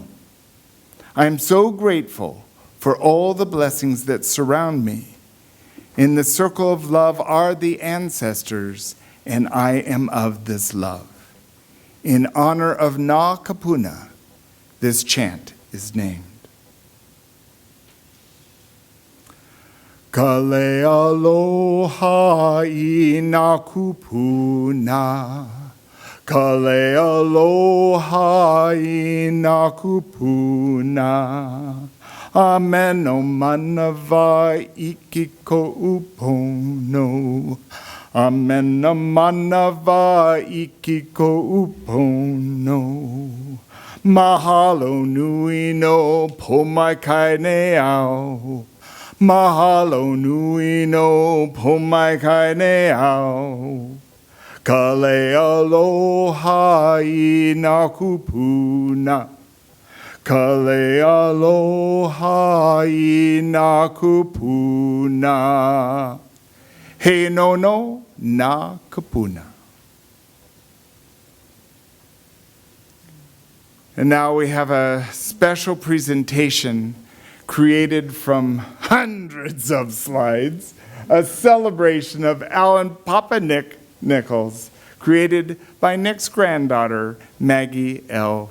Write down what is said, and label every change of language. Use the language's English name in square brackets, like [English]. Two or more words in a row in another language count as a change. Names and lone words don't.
[English] I am so grateful for all the blessings that surround me. In the circle of love are the ancestors, and I am of this love. In honor of Na Kapuna, this chant is named. [Hawaiian] Kalealoha I na kupuna. Kalealoha I na kupuna. Amen o manava ikiko upono. Amen o manava ikiko upono. Mahalo nui no pomai kaeneao. Mahalo nui no pomai kaeneao. Kalealoha I na kupuna. Kalealoha I na kupuna. He no no na kapuna. [English] And now we have a special presentation created from hundreds of slides, a celebration of Alan Papa Nick Nichols, created by Nick's granddaughter, Maggie L.